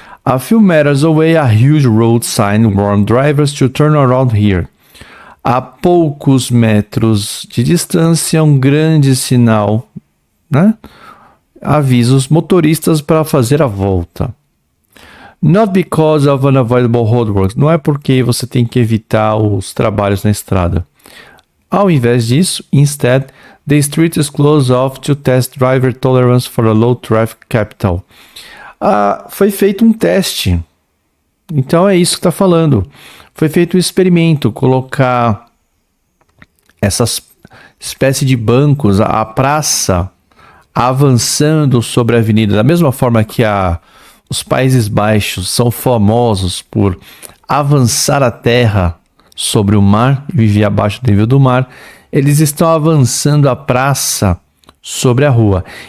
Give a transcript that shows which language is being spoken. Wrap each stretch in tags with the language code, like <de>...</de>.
<en>A few meters away, a huge road sign warned drivers to turn around here.</en> <pt>A poucos metros de distância, um grande sinal, né? Avisa os motoristas para fazer a volta.</pt> <en>Not because of unavoidable roadworks.</en> <pt>Não é porque você tem que evitar os trabalhos na estrada. Ao invés disso,</pt> <en>instead, the street is closed off to test driver tolerance for a low traffic capital.</en> <pt>Foi feito um teste. Então é isso que está falando. Foi feito um experimento, colocar essas espécie de bancos, a praça avançando sobre a avenida, da mesma forma que os Países Baixos são famosos por avançar a terra sobre o mar e viver abaixo do nível do mar, eles estão avançando a praça sobre a rua.</pt>